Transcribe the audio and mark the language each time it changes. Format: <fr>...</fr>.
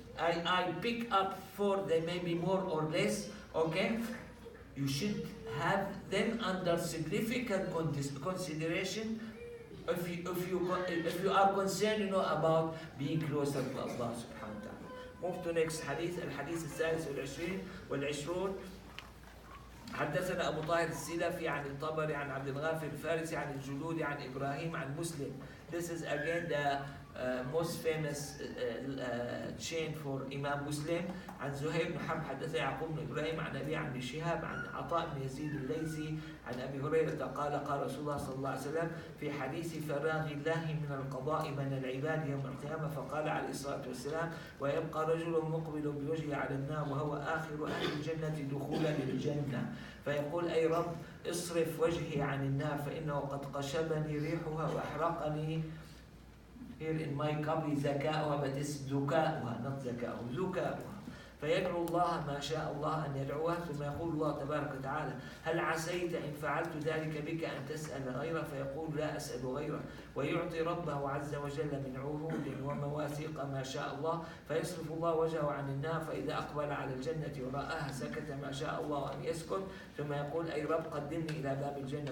<en>I pick up 4, they may be more or less, okay? You should have them under significant consideration if you are concerned, about being closer to Allah subhanahu wa ta'ala. Move to next hadith,</en> <ar>الحديث الثالث والعشرون. حدثنا أبو طاهر السلفي عن الطبري عن عبد الغافر الفارسي عن الجلودي عن إبراهيم عن مسلم.</ar> <en>This is again the most famous chain for Imam Muslim.</en> <ar>عن زهير بن حرب حدث يعقوب بن إبراهيم عن أبي عن شهاب عن عطاء بن يزيد الليثي عن أبي هريرة قال رسول الله صلى الله عليه وسلم في حديث فراغ الله من القضاء بين العباد يوم القيامة فقال عليه الصلاة والسلام ويبقى رجل مقبل بوجهه على النار وهو آخر أهل الجنة دخولا للجنة فيقول أي رب اصرف وجهي عن النار فإنه قد قشبني ريحها وأحرقني.</ar> <en>Here in my copy ذكاؤها, but it's ذكاؤها, not ذكاؤه, ذكاؤها.</en> <ar>فيدعو الله ما شاء الله أن يدعوه، ثم يقول الله تبارك وتعالى: هل عسيت إن فعلت ذلك بك أن تسأل غيره؟ فيقول: لا أسأل غيره. ويعطي ربه عز وجل من عهود ومواثيق ما شاء الله، فيصرف الله وجهه عن النار، فإذا أقبل على الجنة ورآها سكت ما شاء الله أن يسكت، ثم يقول: أي رب قدمني إلى باب الجنة.</ar>